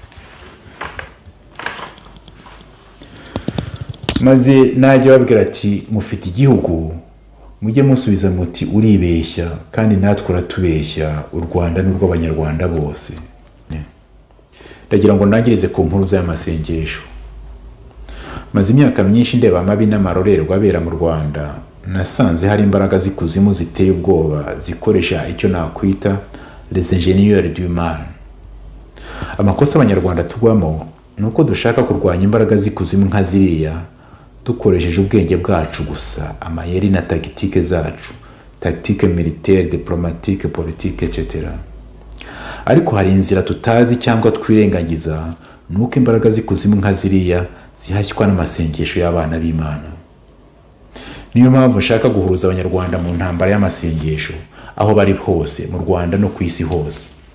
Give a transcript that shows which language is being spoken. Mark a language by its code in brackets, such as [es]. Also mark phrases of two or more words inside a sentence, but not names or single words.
[rw] Maze najya babwira ati, mufite igihugu, mujye musubiza muti uribeshya, kandi natwe uratubeshya, u Rwanda n'urw'abanyarwanda bose. Ndagira ngo nangirize ku nkuru z'amasengesho. Maze imyaka myinshi ndeba amabi n'amarorerwa abera mu Rwanda, nasanze hari imbaraga z'ikuzimu ziteye ubwoba zikoresha icyo nakwita [fr] les ingénieurs du mal. [rw] Amakosa abanyarwanda tugwamo nuko dushaka kurwanya imbaraga z'ikuzimu nka ziriya dukoresheje ubwenge bwacu gusa, amayeri na tactique zacu, [fr] tactique militaire, diplomatique, politique, etc. [rw] Ariko hari inzira tutazi cyangwa twirengagiza, nuko imbaraga z'ikuzimu nka ziriya zihashywa n'amasengesho y'abana b'Imana. Niyo mpamvu nshaka guhuruza abanyarwanda mu ntambara y'amasengesho aho bari hose mu Rwanda no ku isi hose.